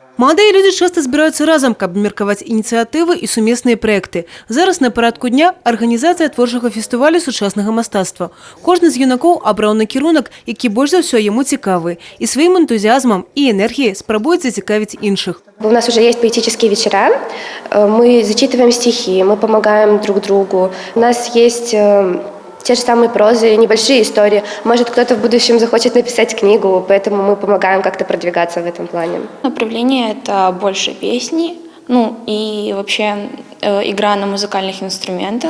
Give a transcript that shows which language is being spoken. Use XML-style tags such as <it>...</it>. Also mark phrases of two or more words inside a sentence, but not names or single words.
<ru>Молодые люди часто</ru> <be>збираються разом, каб меркаваць ініцыятывы і сумесныя проекты. Зараз на парадку дня арганізацыя творчага фестывалю сучаснага мастацтва. Кожны з юнакоў абраў накірунак, які больш за ўсё яму цікавы, і сваім энтузіазмам і энергіяй спрабуюць зацікавіць іншых.</be> <ru>У нас уже есть поэтические вечера, мы зачитываем стихи, мы помогаем друг другу. У нас есть те же самые прозы, небольшие истории. Может, кто-то в будущем захочет написать книгу, поэтому мы помогаем как-то продвигаться в этом плане. Направление – это больше песни, и вообще игра на музыкальных инструментах.</ru>